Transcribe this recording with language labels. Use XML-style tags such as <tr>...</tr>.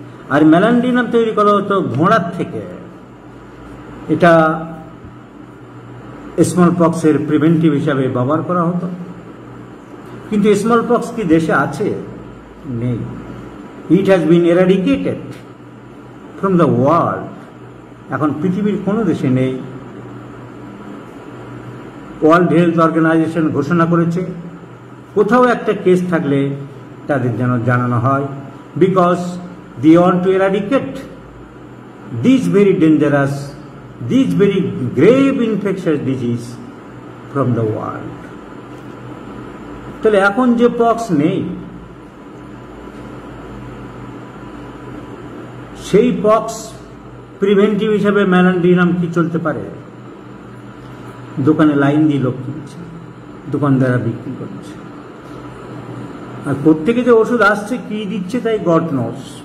<bn>আর মেলান্ড্রিনাম তৈরি করা হতো ঘোড়ার থেকে। এটা স্মল পক্সের প্রিভেন্টিভ হিসাবে ব্যবহার করা হতো। কিন্তু স্মল পক্স কি দেশে আছে? নেই।</bn> <en>It has been eradicated from the world.</en> <bn>এখন পৃথিবীর কোনো দেশে নেই। ওয়ার্ল্ড হেলথ অর্গানাইজেশন ঘোষণা করেছে কোথাও একটা কেস থাকলে তাদের যেন জানানো হয়,</bn> <en>Because they want to eradicate these very dangerous, these very grave infectious disease from the world.</en> <bn>তাহলে এখন যে পক্স নেই, সেই পক্স প্রিভেন্টিভ হিসাবে মেলান্ড্রিনাম কি চলতে পারে? দোকানে লাইন দিয়ে লোক কিনছে, দোকানদাররা বিক্রি করছে, আর প্রত্যেকে যে ওষুধ আসছে কি দিচ্ছে তাই গড নোস।</bn>